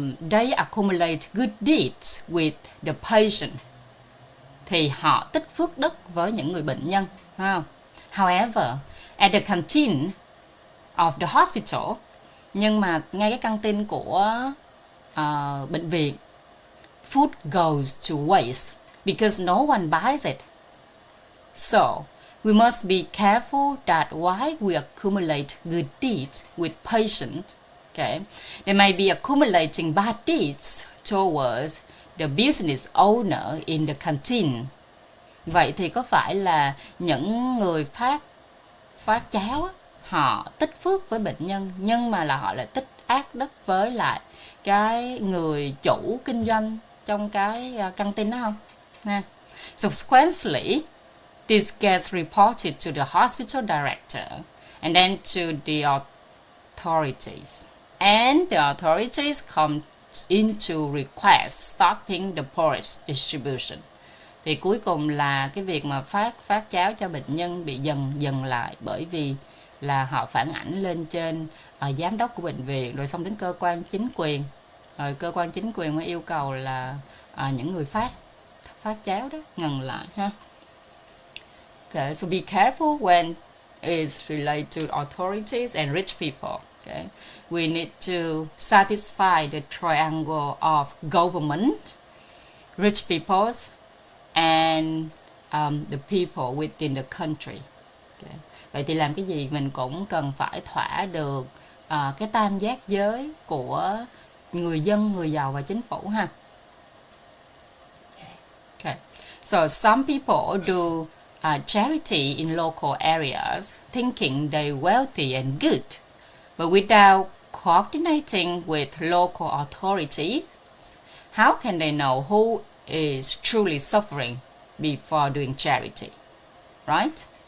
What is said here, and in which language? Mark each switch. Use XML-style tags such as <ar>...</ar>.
<en>They accumulate good deeds with the patient.</en> <vi>Thì họ tích phước đức với những người bệnh nhân.</vi> <en>However, at the canteen of the hospital,</en> <vi>nhưng mà ngay cái căng tin của bệnh viện,</vi> <en>food goes to waste because no one buys it. So, we must be careful that while we accumulate good deeds with patients, okay, they may be accumulating bad deeds towards the business owner in the canteen.</en> <vi>Vậy thì có phải là những người phát cháo họ tích phước với bệnh nhân, nhưng mà là họ lại tích ác đức với lại cái người chủ kinh doanh trong cái căng tin đó không?</vi> <en>Subsequently, this gets reported to the hospital director and then to the authorities. And the authorities come into request stopping the porridge distribution.</en> <vi>Thì cuối cùng là cái việc mà phát cháo cho bệnh nhân bị dừng lại, bởi vì là họ phản ảnh lên trên giám đốc của bệnh viện, rồi xong đến cơ quan chính quyền, rồi cơ quan chính quyền mới yêu cầu là những người phát cháo đó ngừng lại ha.</vi> <en>Okay, so be careful when it's related to authorities and rich people. Okay, we need to satisfy the triangle of government, rich peoples, and the people within the country. Okay.</en> <vi>Vậy thì làm cái gì mình cũng cần phải thỏa được cái tam giác giới của người dân, người giàu và chính phủ ha.</vi> <en>Okay. So some people do charity in local areas thinking they're wealthy and good, but without coordinating with local authorities, how can they know who is truly suffering before doing charity, right?</en>